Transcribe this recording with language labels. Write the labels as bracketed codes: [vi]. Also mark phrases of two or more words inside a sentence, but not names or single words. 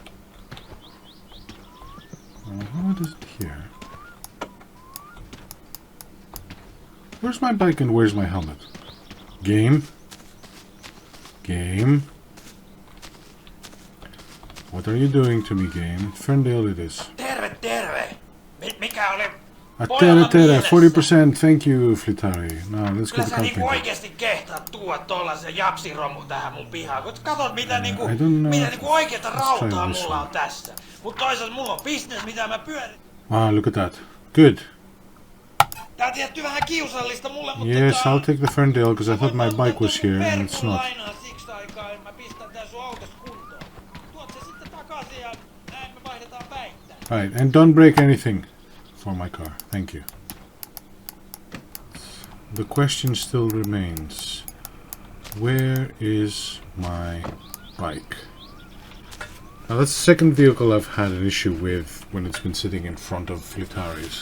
[en] How is it here? Where's my bike and where's my helmet? Game? Game? What are you doing to me, game? Ferndale it is. [fi] Terve, terve! Mikä oli [en] Tere, 40%, thank you, Fleetari. Now, let's [fi] Kyllä [en] get the [fi] sä niinku [en] company. [fi] oikeesti kehtaat tuoda tollasen japsiromun tähän mun pihaan. Kun katot mitä niinku, [en] I don't know. [fi] mitä niinku oikeeta rautaa [en] try this [fi] mulla [en] one. [fi] on tässä. Mut toisaalta mulla on business mitä mä pyörin. [en] Ah, look at that. Good. [fi] Tää on tietty vähän kiusallista mulle, mutta [en] Yes, I'll take the Ferndale because I thought my bike was here and it's not. [fi] lainaa siksi aikaa, että mä pistän tää sun autos kuntoon. Tuot se sitten takaisin ja näin me vaihdetaan päittäin. [en] Right, and don't break anything for my car. Thank you. The question still remains. Where is my bike? Now that's the second vehicle I've had an issue with when it's been sitting in front of Fleetari's.